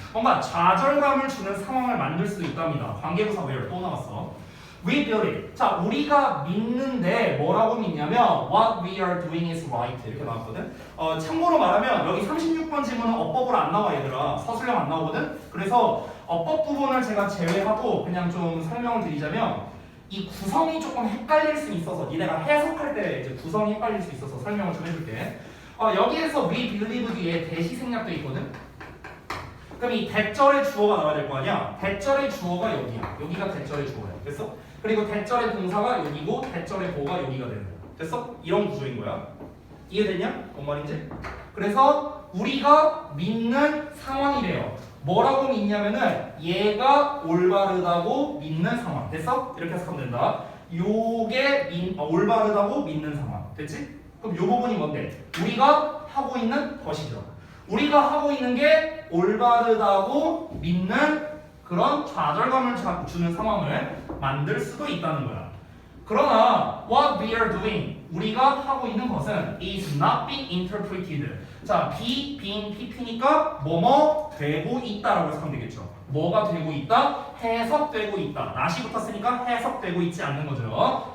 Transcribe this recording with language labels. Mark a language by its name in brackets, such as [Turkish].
[Korean] 뭔가 좌절감을 주는 상황을 만들 수도 있답니다. 관계부사 where 또 나왔어. [English] We build it. [Korean] 자, 우리가 믿는데 뭐라고 믿냐면 [English] What we are doing is right. [Korean] 이렇게 나왔거든. 참고로 말하면 여기 36번 지문은 어법으로 안 나와 얘들아. 서술형 안 나오거든. 그래서 어법 부분을 제가 제외하고 그냥 좀 설명을 드리자면 이 구성이 조금 헷갈릴 수 있어서 니네가 해석할 때 이제 구성이 헷갈릴 수 있어서 설명을 좀 해줄게. 여기에서 [English] we believe [Korean] 뒤에 대시 생략도 있거든. 그럼 이 대절의 주어가 나와야 될 거 아니야? 대절의 주어가 여기야. 여기가 대절의 주어야. 됐어? 그리고 대절의 동사가 여기고 대절의 보가 여기가 되는 거야. 됐어? 이런 구조인 거야. 이해됐냐? 뭔 말인지? 그래서 우리가 믿는 상황이래요. 뭐라고 믿냐면은 얘가 올바르다고 믿는 상황. 됐어? 이렇게 해석하면 된다. 요게 올바르다고 믿는 상황. 됐지? 그럼 요 부분이 뭔데? 우리가 하고 있는 것이죠. 우리가 하고 있는 게 올바르다고 믿는 그런 좌절감을 주는 상황을 만들 수도 있다는 거야. 그러나 [English] what we are doing, [Korean] 우리가 하고 있는 것은 [English] is not being interpreted. [Korean] 자, be, being, pp니까 뭐뭐 되고 있다라고 해석하면 되겠죠. 뭐가 되고 있다? 해석되고 있다. not이 붙었으니까 해석되고 있지 않는 거죠.